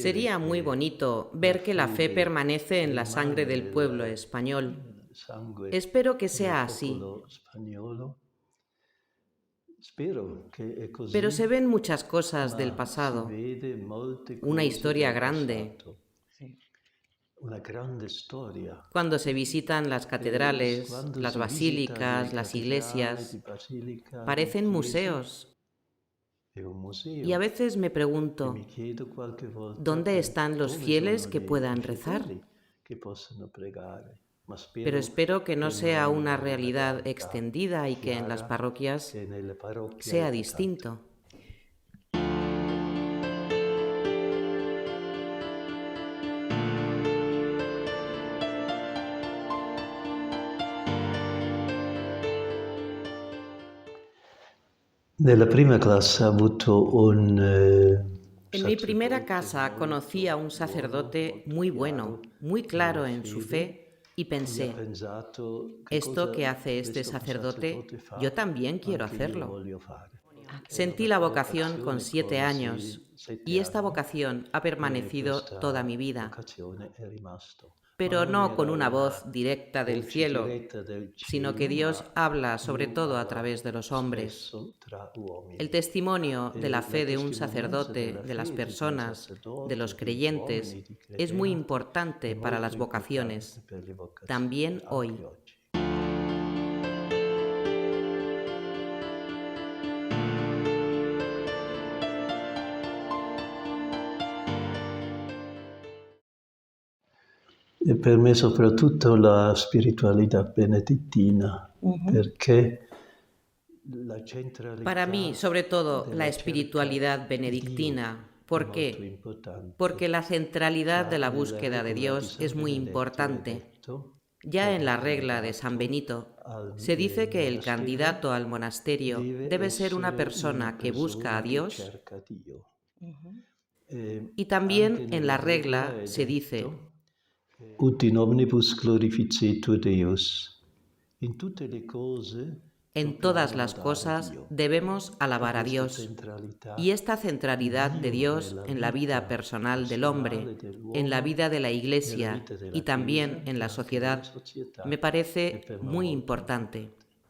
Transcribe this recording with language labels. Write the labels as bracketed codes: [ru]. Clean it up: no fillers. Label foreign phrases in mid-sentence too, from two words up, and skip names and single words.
[es] Sería muy bonito ver que la fe permanece en la sangre del pueblo español. [it] sangue [es] Espero que [it] del [es] sea así, [it] popolo spagnolo. Spero che è [es] pero se [it] così, [es] ven muchas cosas del [it] ma si [es] pasado, [it] vede molte [es] una [it] cose [es] historia [it] del [es] grande. [it] passato. Una grande storia. [es] Cuando se visitan las catedrales, [it] Quando [es] las [it] si visita le [es] basílicas, las [it] cattedrali, di [es] iglesias, [it] basilica, di [es] parecen [it] chiese, [es] museos. [it] è un [es] Y a [it] museo. [es] veces me [it] E mi [es] pregunto, [it] chiedo qualche volta [es] ¿dónde están los [it] dove [es] fieles [it] sono [es] que [it] i [es] puedan rezar? [it] fedeli che possono pregare, ma [es] Pero [it] spero [es] espero que no [it] che [es] sea [it] non [es] una [it] è una [es] realidad [it] realtà [es] extendida y que en las [it] chiara [es] parroquias [it] che nelle [es] sea [it] parrocchie è tanto. [es] distinto. [it] Nella prima classe ha avuto un [es] En mi primera [it] sacerdote [es] casa conocí a [it] molto [es] un [it] buono, [es] sacerdote [it] molto [es] muy [it] chiaro [es] bueno, muy [it] nella [es] claro en su [it] fede [es] fe, y [it] e ha [es] pensé, [it] pensato che [es] esto [it] cosa [es] que hace este [it] questo sacerdote [es] sacerdote, [it] fa, [es] yo también quiero [it] anche io [es] hacerlo. [it] voglio fare. E [es] Sentí [it] allora [es] la [it] con [es] vocación con [it] vocazione, [es] con 7 años y [it] 7 [es] esta [it] anni, [es] vocación ha permanecido toda [it] questa [es] mi vida, [it] vocazione è rimasto. Ma [es] pero [it] non [es] no con [it] era [es] una [it] una [es] voz directa del [it] voce [es] cielo, [it] diretta del [es] sino que [it] cielo, ma [es] Dios habla sobre [it] Dio [es] todo a [it] parla [es] través de los hombres. [it] spesso tra [es] El [it] uomini. [es] testimonio de la [it] E la [es] fe de un [it] testimonianza [es] sacerdote, [it] della [es] de las [it] fede di un [es] personas, de [it] sacerdote, [es] los [it] di uomini, [es] creyentes, [it] di [es] es muy [it] credenti, è [es] importante para [it] molto [es] las [it] importante [es] vocaciones, [it] per le vocazioni, [es] también [it] anche [es] hoy. [it] oggi. E per me soprattutto la spiritualità benedettina, perché la [es] Para mí, [it] centralità [es] sobre todo, la [it] della cerca [es] espiritualidad [it] di Dio [es] benedictina. [it] è [es] ¿Por [it] molto [es] qué? [it] importante. [es] Porque la centralidad de [it] Già [es] la [it] nella [es] búsqueda de [it] regola di [es] Dios es [it] San [es] muy [it] Benedetto è [es] importante. [it] detto, [es] Ya [it] è [es] en la regla de San [it] raccomandato [es] Benito [it] al [es] se dice que el [it] monastero [es] candidato al monasterio [it] deve [es] debe ser una [it] essere una [es] persona que busca a [it] persona che [es] Dios, [it] cerca Dio. [es] y [it] Anche [es] también en [it] nella [es] la [it] regola [es] regla [it] è [es] se dice, [it] detto [la] ut in omnibus glorificetur Deus. [it] In tutte le cose [es] en todas [it] dobbiamo [es] las [it] lodare [es] cosas [it] Dio. [es] debemos [it] E [es] alabar a [it] questa [es] Dios. [it] centralità [es] Y esta [it] di [es] centralidad de [it] Dio [es] Dios [it] nella [es] en la vida [it] vita [es] personal del [it] personale [es] hombre, en la [it] dell'uomo, [es] vida de la [it] nella vita [es] Iglesia y [it] della [es] también [it] Chiesa [es] en [it] e [es] la [it] anche della [es] sociedad [it] società [es] me [it] è [es] parece [it] per me [es] muy [it] molto [es] importante. [it] importante.